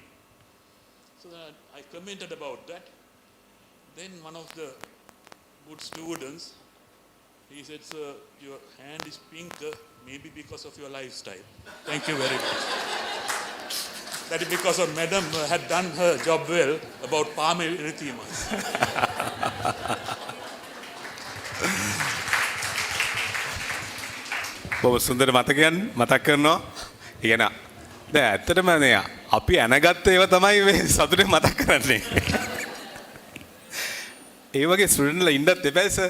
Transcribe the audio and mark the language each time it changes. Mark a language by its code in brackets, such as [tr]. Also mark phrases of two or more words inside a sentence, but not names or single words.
[en] So then I commented about that. Then one of the good students, he said, sir, your hand is pinker, maybe because of your lifestyle. Thank you very much. That is because of Madam had done her job well about palm erythema. [si] බොහොම සුන්දර මතකයන් මතක් කරනවා. ඉගෙන දැන් ඇත්තටම නේ අපි අනගත්ත ඒවා තමයි මේ සතුටෙන් මතක් කරන්නේ. ඒ වගේ ස්ටුඩන්ට්ලා ඉන්නත් එපා සර්.